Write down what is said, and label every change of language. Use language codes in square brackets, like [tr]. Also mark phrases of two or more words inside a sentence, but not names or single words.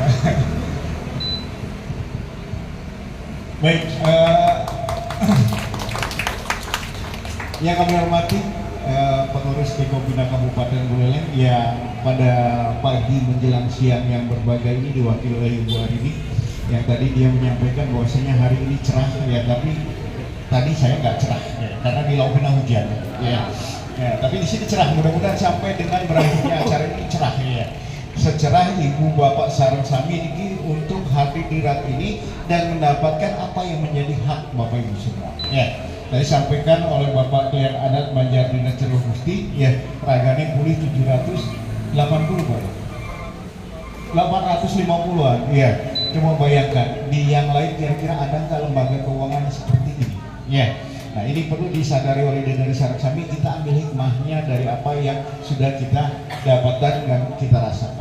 [id] Baik, yang kami hormati pengurus Dikopina Kabupaten Buleleng yang pada pagi menjelang siang yang berbagai ini diwakili oleh Ibu Arini, yang tadi dia menyampaikan bahwasanya hari ini cerah ya, tapi tadi saya nggak cerah ya, karena di Laupina hujan ya. Tapi di sini cerah, mudah-mudahan sampai dengan berakhirnya acara ini cerah ya. Secerah Ibu Bapak [ban] Sareng Sami [id] ini untuk hadir di rat ini dan mendapatkan apa yang menjadi hak Bapak Ibu semua. Ya, tadi sampaikan oleh Bapak Klian Adat Banjar Dinas Jero Gusti, ya, [ban] ragane pulih [id] 780 Pak. 850-an, ya. Coba bayangkan di yang lain kira-kira ada nggak lembaga keuangan seperti ini? Ya. Nah, ini perlu disadari oleh dari [ban] Sareng Sami, [id] kita ambil hikmahnya dari apa yang sudah kita dapatkan dan kita rasakan.